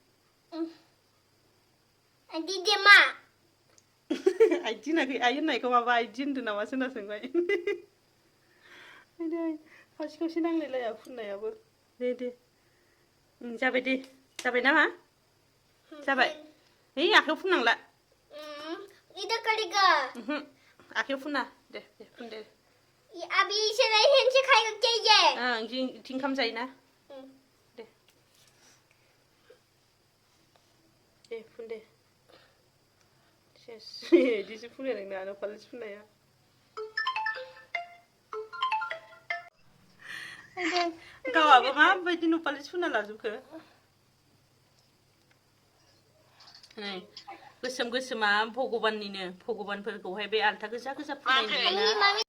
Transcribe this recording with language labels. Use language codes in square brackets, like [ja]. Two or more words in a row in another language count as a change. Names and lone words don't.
[brx] आइदि दे मा आइदि होनाखै आइ होननायखौ माबा आइदि होनदों नामा सोरना सोंबाय आइदै खावसे नांलायलाया फुननायाबो दे जाबाय नामा जाबाय है आखाइयाव फुननांला [hi] इधर करेगा [brx] आखाइयाव फुना दे फुन दे [hi] अभी इसे नहीं हैंड से खाएगा क्या ये [brx] इथिं ओंखाम जायोना दे फुन दे सेस बिदिसो फुनो नोंना न'पालिस फुननाया गावहाबो माबायदि न'पालिस फुनना लाजोबखो नै गोसोमा भगबाननिनो भगबानफोरखौहाय बे आल्था गोजा फुननाय नुयोना